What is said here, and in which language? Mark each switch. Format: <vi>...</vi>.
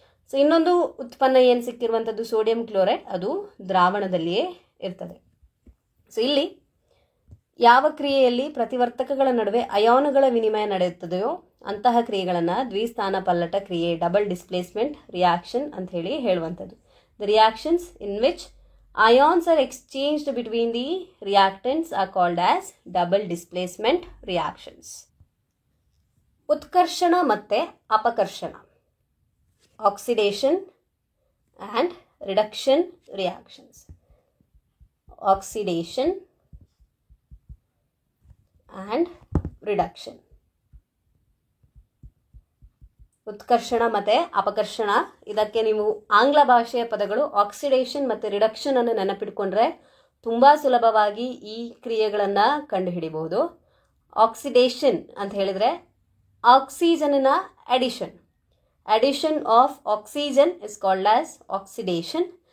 <kn>So ಇನ್ನೊಂದು ಉತ್ಪನ್ನ ಏನು ಸಿಕ್ಕಿರುವಂಥದ್ದು ಸೋಡಿಯಂ ಕ್ಲೋರೈಡ್, ಅದು ದ್ರಾವಣದಲ್ಲಿಯೇ ಇರ್ತದೆ. ಸೊ ಇಲ್ಲಿ ಯಾವ ಕ್ರಿಯೆಯಲ್ಲಿ ಪ್ರತಿವರ್ತಕಗಳ ನಡುವೆ ಅಯಾನುಗಳ ವಿನಿಮಯ ನಡೆಯುತ್ತದೆಯೋ ಅಂತಹ ಕ್ರಿಯೆಗಳನ್ನು ದ್ವಿಸ್ಥಾನಪಲ್ಲಟ ಕ್ರಿಯೆ ಡಬಲ್ ಡಿಸ್ಪ್ಲೇಸ್ಮೆಂಟ್ ರಿಯಾಕ್ಷನ್ ಅಂತ ಹೇಳಿ ಹೇಳುವಂಥದ್ದು.</kn> <en>The reactions in which ions are exchanged between the reactants are called as double displacement reactions.</en> <kn>ಉತ್ಕರ್ಷಣ ಮತ್ತೆ ಅಪಕರ್ಷಣ,</kn> <en>Oxidation and reduction reactions. Oxidation and reduction.</en> <kn>ಉತ್ಕರ್ಷಣ ಮತ್ತು ಅಪಕರ್ಷಣ, ಇದಕ್ಕೆ ನೀವು ಆಂಗ್ಲ ಭಾಷೆಯ ಪದಗಳು ಆಕ್ಸಿಡೇಷನ್ ಮತ್ತು ರಿಡಕ್ಷನ್ ಅನ್ನು ನೆನಪಿಟ್ಕೊಂಡ್ರೆ ತುಂಬ ಸುಲಭವಾಗಿ ಈ ಕ್ರಿಯೆಗಳನ್ನು ಕಂಡುಹಿಡಿಬಹುದು. ಆಕ್ಸಿಡೇಷನ್ ಅಂತ ಹೇಳಿದರೆ ಆಕ್ಸಿಜನ್ನ</kn> <en>Addition of oxygen is called as oxidation.</en>